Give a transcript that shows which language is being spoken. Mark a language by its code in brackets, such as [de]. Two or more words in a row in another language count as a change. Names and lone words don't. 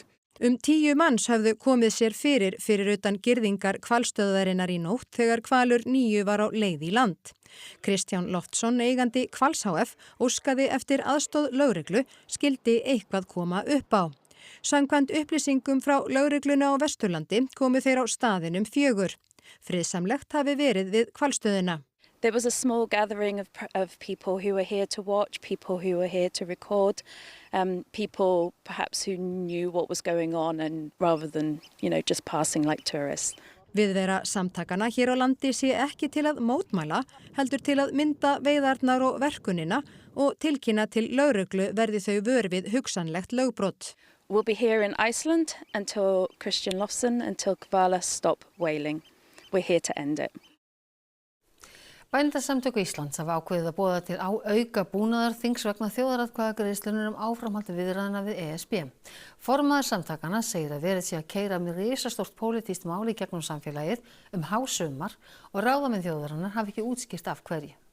[is] 10 manns höfðu komið sér fyrir utan girðingar hvalstöðvarinnar í nótt þegar Hvalur 9 var á leið í land. Kristján Loftsson, eigandi Hvals HF, óskaði eftir aðstoð lögreglu, skildi eitthvað koma upp á. Samkvæmt upplýsingum frá lögreglunni á Vesturlandi komu þeir á staðinum 4. Friðsamlegt hafi verið við hvalstöðina. [en] There was a small gathering of people who were here to watch, people who were here to record, people perhaps who knew what was going on and rather than, just passing like tourists. [is] Viðvera samtakana hér á landi sé ekki til að mótmæla, heldur til að mynda veiðarnar og verkunina og tilkynna til lögreglu verði þau vör við hugsanlegt lögbrot. [en] We'll be here in Iceland until Kristján Loftsson, until Hvalir stop whaling. We're here to end it. [is] Bændasamtök Íslands hafa ákveðið að boða til auka búnaðarþings vegna þjóðaratkvæðagreiðslunnar áframhaldi viðræðna við ESB. Formaður samtakana segir að verið sé að keyra með risastórt pólitískt mál í gegnum samfélagið hásumar og ráðamenn þjóðarinnar hafi ekki útskýrt af hverju.